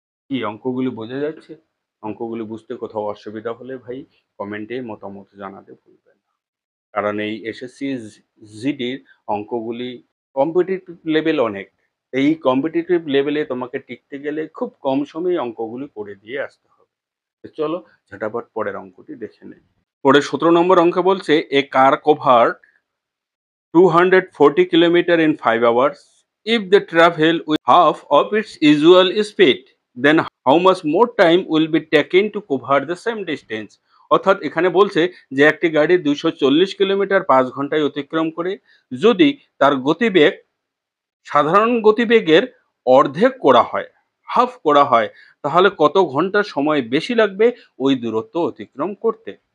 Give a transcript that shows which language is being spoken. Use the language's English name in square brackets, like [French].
[Bangla] কি অঙ্কগুলি বোঝা যাচ্ছে? অঙ্কগুলি বুঝতে কোথাও অসুবিধা হলে ভাই কমেন্টে মতামত জানাতে ভুলবেন না, কারণ এই এসএসসি জিডির অঙ্কগুলি কম্পিটিটিভ লেভেল অনেক। এই কম্পিটিটিভ লেভেলে তোমাকে টিকতে গেলে খুব কম সময়ে অঙ্কগুলি করে দিয়ে আসতে হবে। তো চলো ঝটাপট পরের অঙ্কটি দেখে নেই। পরে 17 নম্বর অঙ্কে বলছে [English] A car covered 240 kilometer in 5 hours. If they travel with half of its usual speed, then how much more time will be taken to cover the same distance? [Bangla] অর্থাৎ এখানে বলছে যে একটি গাড়ি 240 কিলোমিটার 5 ঘন্টায় অতিক্রম করে যদি তার গতিবেগ সাধারণ গতিবেগের অর্ধেক করা হয়, হাফ করা হয়, তাহলে কত ঘন্টা সময় বেশি লাগবে ওই দূরত্ব অতিক্রম করতে।